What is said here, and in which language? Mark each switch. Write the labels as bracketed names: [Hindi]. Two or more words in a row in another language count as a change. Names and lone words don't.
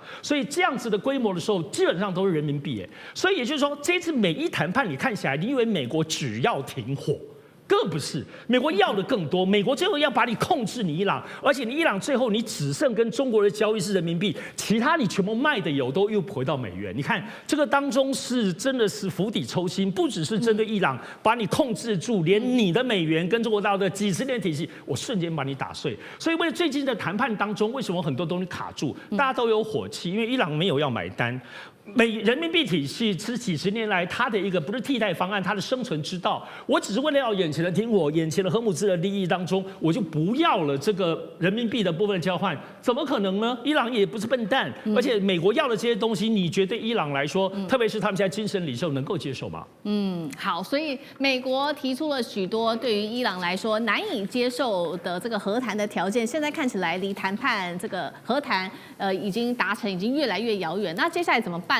[Chinese] 所以這樣子的規模的時候，基本上都是人民幣。所以也就是說，這次美伊談判，你看起來，你以為美國只要停火？更不是，美國要的更多。美國最後要把你控制你伊朗，而且你伊朗最後你只剩跟中國的交易是人民幣，其他你全部賣的油都又回到美元。你看這個當中是真的是釜底抽薪，不只是針對伊朗把你控制住，連你的美元跟中國大陸的幾十年體系，我瞬間把你打碎。所以為了最近的談判當中，為什麼很多東西卡住，大家都有火氣，因為伊朗沒有要買單。人民幣體系是幾十年來它的一個不是替代方案，它的生存之道。我只是為了要眼前的停火，眼前的荷姆茲的利益當中，我就不要了這個人民幣的部分交換，怎麼可能呢？伊朗也不是笨蛋，而且美國要的這些東西，你覺得伊朗來說，特別是他們現在精神領袖能夠接受嗎？好，所以美國提出了許多對於伊朗來說難以接受的這個和談的條件，現在看起來離談判這個和談已經達成，已經越來越遙遠。那接下來怎麼辦？